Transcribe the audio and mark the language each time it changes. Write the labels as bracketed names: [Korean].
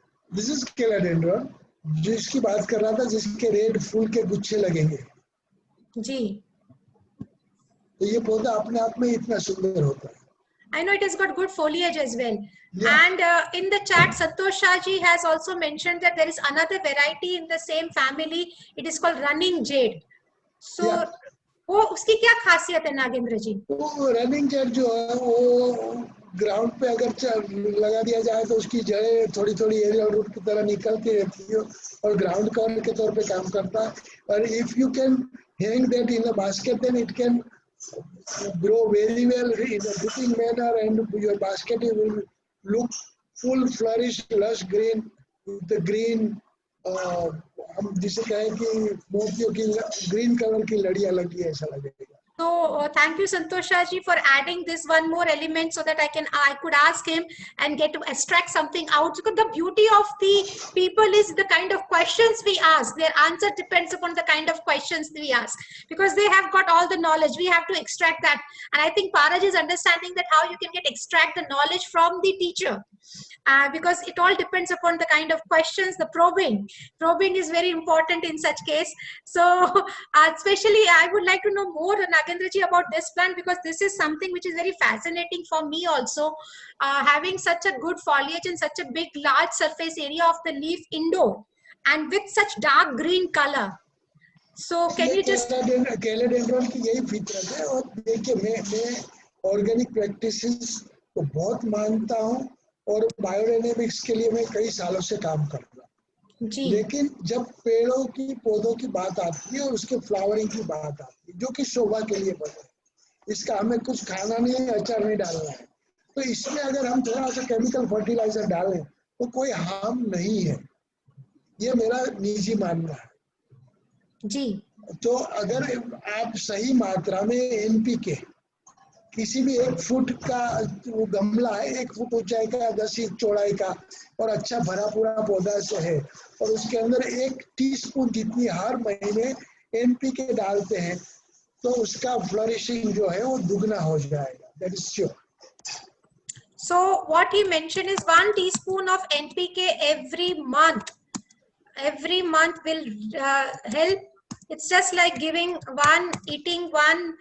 [English] This is Calodendron, [Hindi] जिसकी बात कर रहा था, जिसके रेड फूल के गुच्छे लगेंगे. जी. तो ये पौधा अपने आप में इतना सुंदर होता है. [English] I know it has got good foliage as well. Yeah. And in the chat, Santosh Shah ji has also mentioned that there is another variety in the same family. It is called running jade. So, Yeah. [Hindi] वो उसकी क्या खासियत है नागेंद्र जी? वो running Z जो है वो ground पे अगर लगा दिया जाए तो उसकी जड़ें थोड़ी थोड़ी एरियल रूट की तरह निकलती रहती है और ग्राउंड कवर के तौर पे काम करता है. [English] और if you can hang that in a basket, then it can grow very well in a fitting manner, and your basket will look full flourished, lush green with the green, [Hindi] हम जिसे कहें कि मोतियों की ग्रीन कलर की लड़ियां लगी है, ऐसा लगेगा. [English] So thank you Santosh Shah ji for adding this one more element so that I could ask him and get to extract something out. Because the beauty of the people is the kind of questions we ask. Their answer depends upon the kind of questions we ask, because they have got all the knowledge. We have to extract that, and I think Paraj is understanding that how you can extract the knowledge from the teacher. Because it all depends upon the kind of questions. The probing is very important in such case. So especially I would like to know more, Nagendra ji, about this plant, because this is something which is very fascinating for me also. Having such a good foliage and such a big large surface area of the leaf indoor and with such dark green color. So can you just [Hindi] कैलेडेंड्रॉन की यही फितरत है. और देखिए मैं organic practices को बहुत मानता हूँ और बायोडायनेमिक्स के लिए मैं कई सालों से काम कर रहा हूँ. लेकिन जब पेड़ों की पौधों की बात आती है और उसके फ्लावरिंग की बात आती है, जो कि शोभा के लिए बने, इसका हमें कुछ खाना नहीं है, अचार नहीं डालना है, तो इसमें अगर हम थोड़ा सा केमिकल फर्टिलाइजर डालें तो कोई हार्म नहीं है. ये मेरा निजी मानना है जी. तो अगर आप सही मात्रा में NPK किसी भी 1 फुट का वो गमला है, 1 फुट ऊंचाई का, 10 इंच चौड़ाई का और अच्छा भरा पूरा पौधा से है, और उसके अंदर 1 टीस्पून जितनी हर महीने NPK डालते हैं, तो उसका फ्लरिशिंग जो है वो दुगना हो जाएगा, [English] That is sure. So what he mentioned is 1 teaspoon of NPK every month. Every month will help. It's just like eating one.